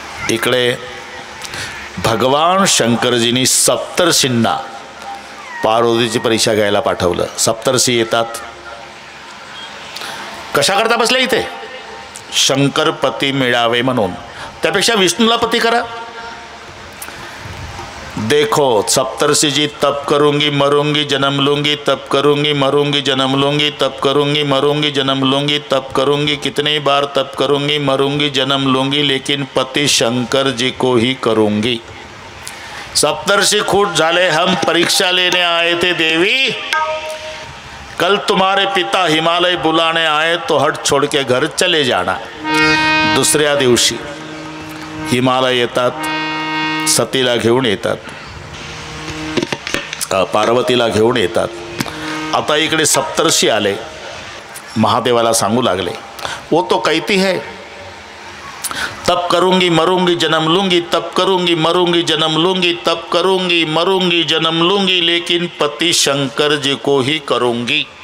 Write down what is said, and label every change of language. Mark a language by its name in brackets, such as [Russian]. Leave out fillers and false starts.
[Marathi] इकडे भगवान शंकरजींनी सप्तर्षींना पार्वतीची परीक्षा घ्यायला पाठवलं. सप्तर्षी येतात. कशा करता बसले इथे? शंकर पती मिळावे म्हणून. त्यापेक्षा विष्णूला पती करा. [Hindi] देखो सप्तर्षि जी तप करूंगी मरूंगी जन्म लूंगी, तप करूंगी मरूंगी जन्म लूंगी, तप करूंगी मरूंगी जन्म लूंगी, तप करूंगी कितनी बार तप करूंगी मरूंगी जन्म लूंगी, लेकिन पति शंकर जी को ही करूंगी. [Marathi] सप्तर्षि खूट झाले. [Hindi] हम परीक्षा लेने आए थे देवी. कल तुम्हारे पिता हिमालय बुलाने आए तो हट छोड़ के घर चले जाना. [Marathi] दुसऱ्या दिवशी हिमालय येतात. सतीला घेऊन येतात. पार्वतीला घेऊन येतात. आता इकडे सप्तर्षी आले. महादेवाला सांगू लागले, [Hindi] वो तो कहती है तप करूंगी मरूंगी जन्म लूंगी, तप करूंगी मरूंगी जन्म लूंगी, तप करूंगी मरूंगी जन्म लूंगी, लेकिन पति शंकर जी को ही करूंगी.